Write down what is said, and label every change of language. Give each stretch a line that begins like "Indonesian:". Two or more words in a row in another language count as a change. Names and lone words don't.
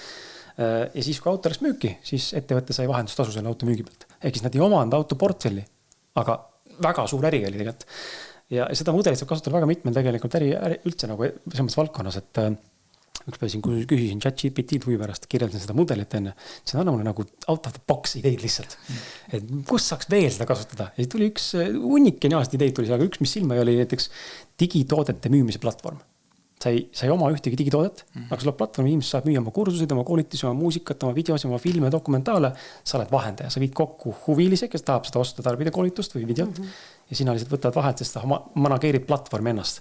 Estonian: Ja siis, kui auto läks müüki, siis ettevõtte sai vahendustasu selle auto müügi pealt. Ehk siis nad ei omanud auto portfelli, aga väga suur äri oli tegelikult. Ja seda mudelit saab kasutada väga mitmel tegelikult üldse nagu selles valdkonnas, et üks päev siin küsisin ChatGPT-d huvi pärast, kirjeldasin seda mudelit enne, see on annamune nagu
English: out of the box
Estonian: ideid lihtsalt. Et kus saaks veel seda kasutada? Ja tuli üks hunnik geniaalset ideid tuli, aga üks, mis silma oli näiteks digitoodete müümise platvorm. Sa ei oma ühtegi digitoodet, aga sulle platvormi inimesed saab müüa oma kursusid, oma koolitusi, oma muusikat, oma videosi, oma filme, dokumentaale, sa oled vahendaja, sa viid kokku huvilise, kes tahab seda osta tarbida koolitust või videot ja sina lihtsalt võtad vahelt, sest sa manageerid platvormi ennast.